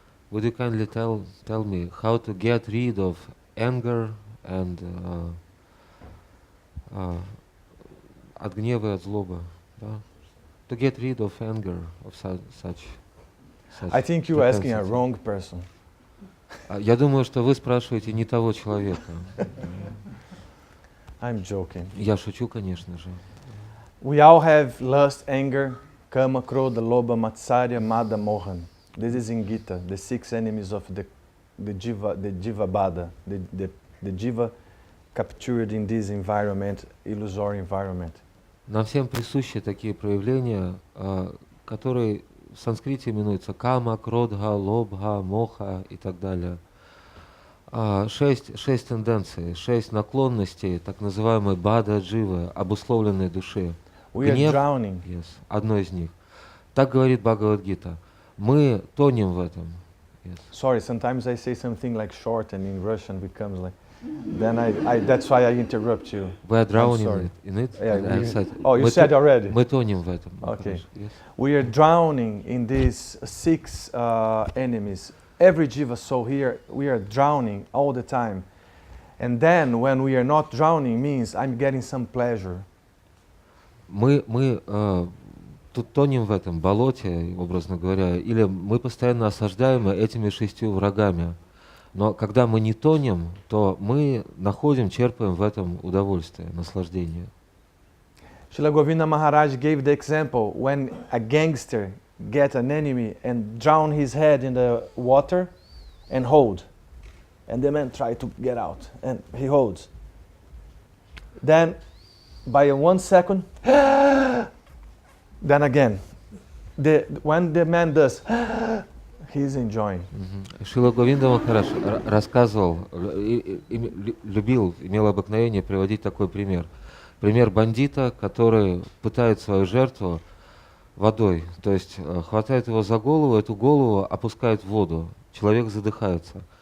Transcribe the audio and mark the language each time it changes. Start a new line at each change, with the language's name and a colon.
English: Would you kindly tell me how to get rid of anger and
Russian: от гнева и от злобы, да?
English: To get rid of anger, of such. I think you're asking a wrong person.
Russian: Я думаю, что вы спрашиваете не того человека.
English: I'm joking.
Russian: Я шучу, конечно же.
English: We all have lust, anger, kama, krodha, lobha, matsarya, mada, mohan. This is in Gita, the 6 enemies of the jiva bada, the jiva captured in this environment, illusory environment.
Russian: Нам всем присущи такие проявления, которые в санскрите именуются кама, кродха, лобха, моха и так далее. 6 тенденций, 6 наклонностей, так называемой бада дживы, обусловленной души. Гнев, yes, одно из них. Так говорит Бхагавад-гита. Мы тонем в этом. Yes.
English: Sorry, sometimes I say something like short and in Russian becomes like, then that's why I interrupt you. We are drowning in it. Yeah, you said already.
Russian: Мы тонем в этом.
English: Okay. Yes. We are drowning in these 6 enemies. Every jiva soul here, we are drowning all the time. And then when we are not drowning means I'm getting some pleasure.
Russian: Мы тут тонем в этом болоте, образно говоря, или мы постоянно осаждаемы этими 6 врагами. Но когда мы не тонем, то мы черпаем в этом удовольствие, наслаждение.
English: Srila Govinda Maharaj gave the example when a gangster get an enemy and drown his head in the water and hold. And the man try to get out and he holds. Then by 1 second, then again, when the man does, he's enjoying.
Russian: Шрила Говинда Махарадж рассказывал, имел обыкновение приводить такой пример. Пример бандита, который пытает свою жертву водой, то есть хватает его за голову, эту голову опускает в воду, человек задыхается.